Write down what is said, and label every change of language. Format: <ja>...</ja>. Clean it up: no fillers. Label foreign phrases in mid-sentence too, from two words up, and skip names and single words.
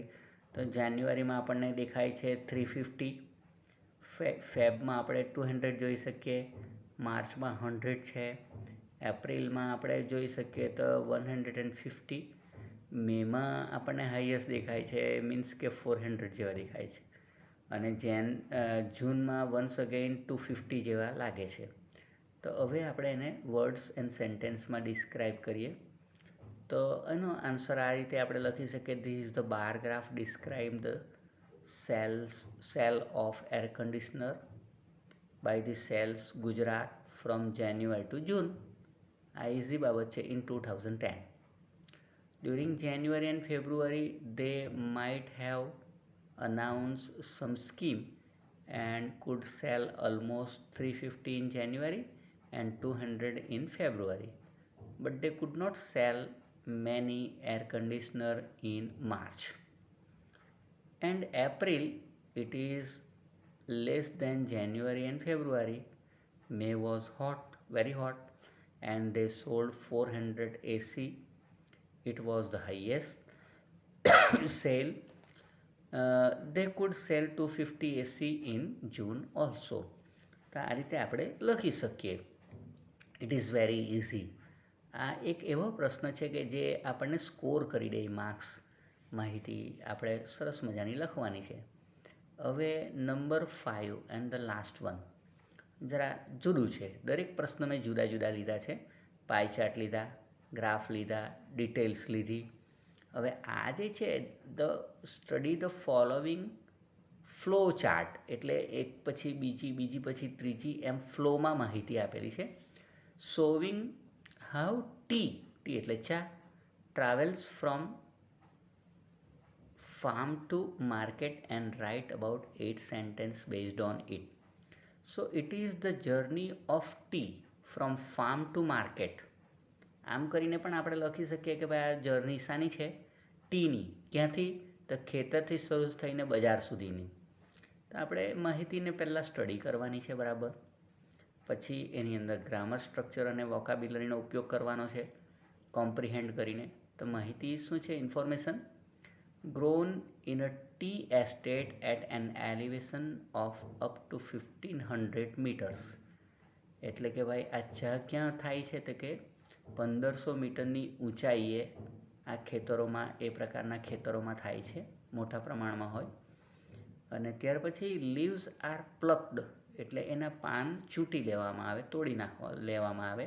<gu>તો જાન્યુઆરીમાં આપણને દેખાય છે 350, ફેબમાં આપણે 200 જોઈ શકીએ, માર્ચમાં 100 છે, એપ્રિલમાં આપણે જોઈ શકીએ તો 150, મેમાં આપણને હાઈએસ્ટ દેખાય છે, મીન્સ કે 400 જેવા દેખાય છે, અને જૂનમાં</gu> <en>once again</en> <gu>250 જેવા લાગે છે. તો હવે આપણે એને</gu> <en>words and sentencesમાં</en> <gu>ડિસ્ક્રાઇબ કરીએ તો એનો આન્સર આ રીતે આપણે લખી શકીએ.</gu> <en>this is the bar graph describe the cell of air conditioner by the sales Gujarat from January to June.</en> <gu>આ ઇઝી બાબત છે ઇન 2010.</gu> <en>During January and February, they might have announced some scheme and could sell almost 350 in January and 200 in February, but they could not sell many air conditioner in March. And April, it is less than January and February. May was hot, very hot, and they sold 400 AC. It was the highest sale. They could sell 250 AC in June also.</en> <gu>તો આ રીતે આપણે લખી શકીએ.</gu> <en>it is very easy.</en> <gu>આ એક એવો પ્રશ્ન છે કે જે આપણને સ્કોર કરી દે માર્ક્સ. માહિતી આપણે સરસ મજાની લખવાની છે. હવે નંબર 5</gu> <en>and the last one</en> <gu>જરા જુદું છે. દરેક પ્રશ્ન મેં જુદા જુદા લીધા છે.</gu> <en>pie chart</en> <gu>લીધા, ગ્રાફ લીધા, ડિટેલ્સ લીધી. હવે આ જે છે</gu> <en>the study the following flow chart,</en> <gu>એટલે એક પછી બીજી, બીજી પછી ત્રીજી, એમ ફ્લોમાં માહિતી આપેલી છે.</gu> <en>showing how tea</en> <gu>એટલે ચા</gu> <en>travels from farm to market and write about 8 sentences based on it. So it is the journey of tea from farm to market.</en> <gu>આમ કરીને પણ આપણે લખી શકીએ કે ભાઈ આ જર્ની શાની છે? ટીની. ક્યાંથી? તો ખેતરથી શરૂ થઈને બજાર સુધીની. તો આપણે માહિતીને પહેલાં સ્ટડી કરવાની છે બરાબર. પછી એની અંદર ગ્રામર, સ્ટ્રક્ચર અને વોકાબ્યુલરીનો ઉપયોગ કરવાનો છે કોમ્પ્રિહેન્ડ કરીને. તો માહિતી શું છે?</gu> <en>ઇન્ફોર્મેશન grown in a tea estate at an elevation of up to 1500 meters.</en> <gu>એટલે કે ભાઈ આ ચા ક્યાં થાય છે? તો કે 1500 મીટરની ઊંચાઈએ આ ખેતરોમાં, એ પ્રકારના ખેતરોમાં થાય છે, મોટા પ્રમાણમાં હોય. અને ત્યાર પછી</gu> <en>leaves are plucked,</en> <gu>એટલે એના પાન ચૂંટી લેવામાં આવે, તોડી લેવામાં આવે.</gu>